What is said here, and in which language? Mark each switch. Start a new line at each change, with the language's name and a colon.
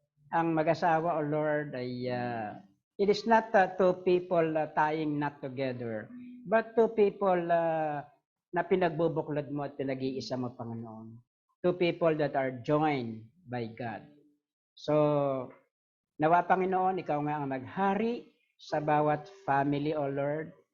Filipino: ang mag-asawa, O Lord, ay
English: it is not two people
Filipino: tying not together, but two people na pinagbubuklod mo at pinag-iisa mo, Panginoon.
English: Two people that are joined by God.
Filipino: So, nawa, Panginoon, ikaw nga ang maghari sa bawat family, O Lord.